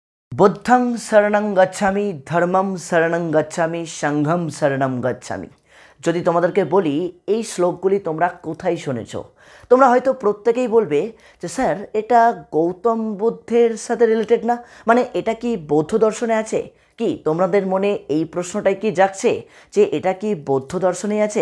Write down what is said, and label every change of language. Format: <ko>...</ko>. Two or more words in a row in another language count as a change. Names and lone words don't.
<pi>বুদ্ধং শরণং গচ্ছামি, ধর্মং শরণং গচ্ছামি, সংঘং শরণং গচ্ছামি।</pi> <bn>যদি তোমাদেরকে বলি এই শ্লোকগুলি তোমরা কোথায় শুনেছ, তোমরা হয়তো প্রত্যেকেই বলবে যে স্যার এটা গৌতম বুদ্ধের সাথে রিলেটেড না, মানে এটা কি বৌদ্ধ দর্শনে আছে কি? তোমাদের মনে এই প্রশ্নটাই কি জাগছে যে এটা কি বৌদ্ধ দর্শনে আছে?</bn>